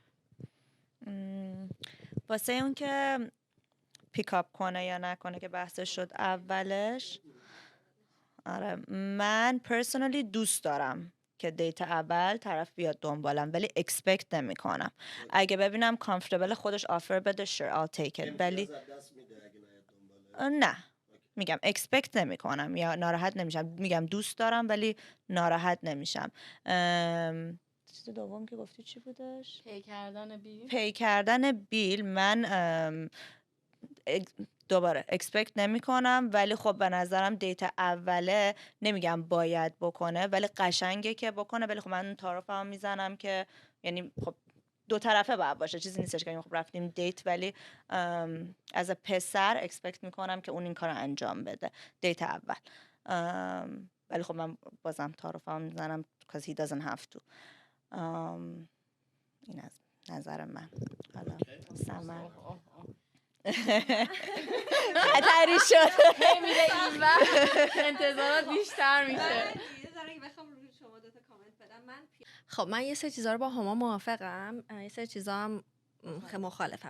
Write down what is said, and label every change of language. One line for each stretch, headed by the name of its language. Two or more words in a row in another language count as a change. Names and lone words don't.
Persian: واسه اون که پیکاپ کنه یا نکنه که بحثش شد اولش، آره من پرسونالی دوست دارم که دیت اول طرف بیاد دنبالم، ولی اکسپکت نمی کنم. اگه ببینم کامفورتبل خودش آفر بده
English: sure I'll take it،
Persian: ولی نه میگم اکسپکت نمی کنم یا ناراحت نمیشم. میگم دوست دارم ولی ناراحت نمیشم. چیز دوم که گفتی چی بودش؟ پی کردن بیل من دوباره اکسپکت نمی کنم، ولی خب به نظرم دیت اوله نمیگم باید بکنه ولی قشنگه که بکنه. ولی خب من تعارفم میزنم که یعنی خب دو طرفه باید باشه، چیزی نیستش که خب رفتیم دیت ولی از پسر اکسپکت میکنم که اون این کار انجام بده دیت اول. ولی خب من بازم تعارفم میزنم
English: because he doesn't have to.
Persian: این از نظر من. حالا سمر خطری شد میره این وقت انتظارات بیشتر میشه. خب من یه سری چیزا رو با هما موافقم، یه سری چیزا هم خیلی مخالفم.